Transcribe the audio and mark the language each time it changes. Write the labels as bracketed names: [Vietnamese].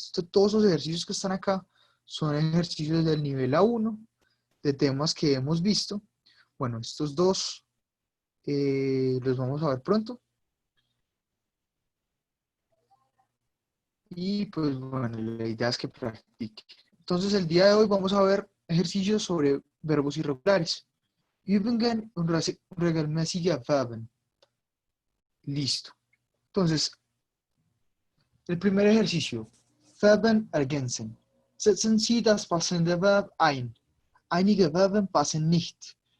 [Spanish] todos los ejercicios que están acá son ejercicios del nivel A1, de temas que hemos visto. Bueno, estos dos los vamos a ver pronto. Y pues bueno, la idea es que practique. Entonces el día de hoy vamos a ver ejercicios sobre verbos irregulares. [German] Übungen und regelmäßige Verben. [Spanish] Listo. Entonces, el primer ejercicio. [German] Verben ergänzen. Setzen Sie das passende Verb ein. Einige Verben passen nicht.